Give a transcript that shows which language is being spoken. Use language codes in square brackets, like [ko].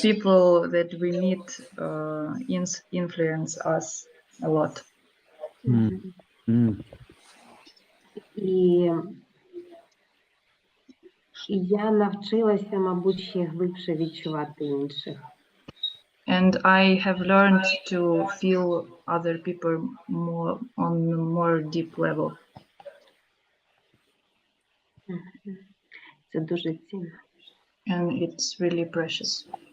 [en] People that we meet influence us a lot. [uk] І я навчилася, мабуть, ще глибше відчувати інших. [en] And I have learned to feel other people more on a more deep level. [uk] Це дуже цінно. [en] And it's really precious.